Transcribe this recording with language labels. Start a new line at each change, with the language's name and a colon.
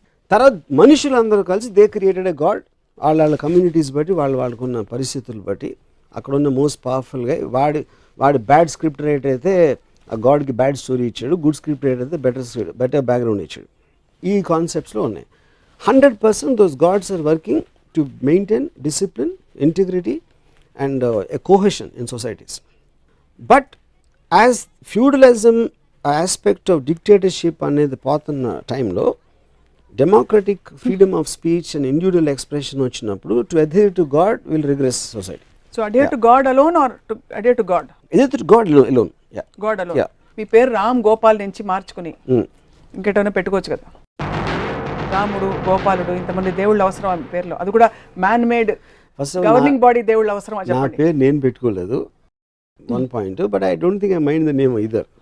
Telugu: తర్వాత మనుషులందరూ కలిసి
English: They created a god.
Telugu: వాళ్ళ కమ్యూనిటీస్ బట్టి వాళ్ళకున్న పరిస్థితులు బట్టి అక్కడున్న మోస్ట్ పవర్ఫుల్గా వాడి బ్యాడ్ స్క్రిప్ట్ రైటర్ అయితే ఆ గాడ్కి బ్యాడ్ స్టోరీ ఇచ్చాడు, గుడ్ స్క్రిప్ట్ రైటర్ అయితే బెటర్ బ్యాక్గ్రౌండ్ ఇచ్చాడు. ఈ కాన్సెప్ట్స్లో ఉన్నాయి.
English: 100% those gods are working to maintain discipline, integrity and a cohesion in societies. But as feudalism aspect of dictatorship
Telugu: అనేది పోతున్న టైంలో
English: democratic freedom of speech and individual expression
Telugu: వచ్చినప్పుడు
English: to adhere to God will regress society. So adhere to God alone or to adhere to God? Adhere to God alone. Yeah. God alone. Yeah.
Telugu: మీ పేరు రామ్ గోపాల్ నుంచి మార్చుకుని ఇంకేటైనా పెట్టుకోవచ్చు కదా, రాముడు గోపాలుడు, ఇంతమంది దేవుళ్ళు అవసరం ఆ పేరులో, అది కూడా మ్యాన్ మేడ్ గవర్నింగ్ బాడీ దేవుళ్ళు అవసరం. నా పేరు నేను పెట్టుకోలేదు,
English: One point, but I don't think I mind the name either.